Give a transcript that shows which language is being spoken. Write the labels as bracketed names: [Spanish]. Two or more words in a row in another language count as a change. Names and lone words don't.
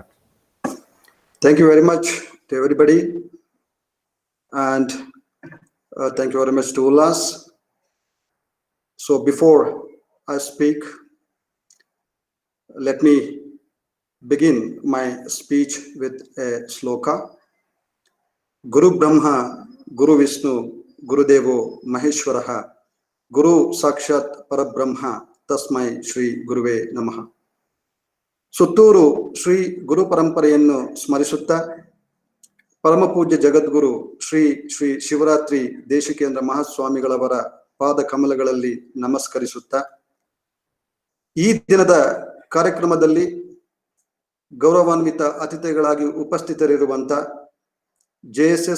[English] Thank you very much to everybody, and thank you very much to Ullas. So before I speak, let me begin my speech with a sloka. [Sanskrit] गुरु ब्रह्मा, गुरु विष्णु, गुरु देवो महेश्वरः, गुरु साक्षात् परब्रह्म, तस्मै श्री गुरवे नमः. [Kannada] ಸುತ್ತೂರು ಶ್ರೀ ಗುರು ಪರಂಪರೆಯನ್ನು ಸ್ಮರಿಸುತ್ತಾ, ಪರಮ ಪೂಜ್ಯ ಜಗದ್ಗುರು ಶ್ರೀ ಶ್ರೀ ಶಿವರಾತ್ರಿ ದೇಶಿಕೇಂದ್ರ ಮಹಾಸ್ವಾಮಿಗಳವರ ಪಾದ ಕಮಲಗಳಲ್ಲಿ ನಮಸ್ಕರಿಸುತ್ತಾ, ಈ ದಿನದ ಕಾರ್ಯಕ್ರಮದಲ್ಲಿ ಗೌರವಾನ್ವಿತ ಅತಿಥಿಗಳಾಗಿ ಉಪಸ್ಥಿತರಿರುವಂತ JSS